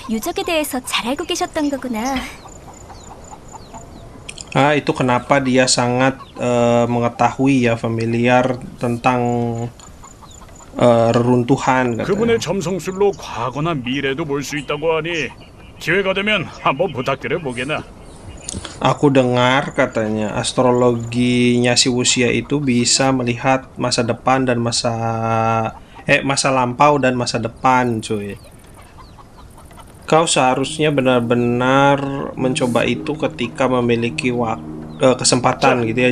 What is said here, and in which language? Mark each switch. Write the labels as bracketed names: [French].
[Korean] 유적에 대해서 잘 알고 계셨던 거구나. [Indonesian] Itu kenapa dia sangat mengetahui ya, familiar tentang reruntuhan katanya. [Korean] 그분의 점성술로 과거나 미래도 볼 수 있다고 하니 기회가 되면 한번 부탁드려 보게나. [Indonesian] Aku dengar katanya astrologinya si Wuxia itu bisa melihat masa depan dan masa lampau dan masa depan, cuy. Kau seharusnya benar-benar mencoba itu ketika memiliki kesempatan gitu ya.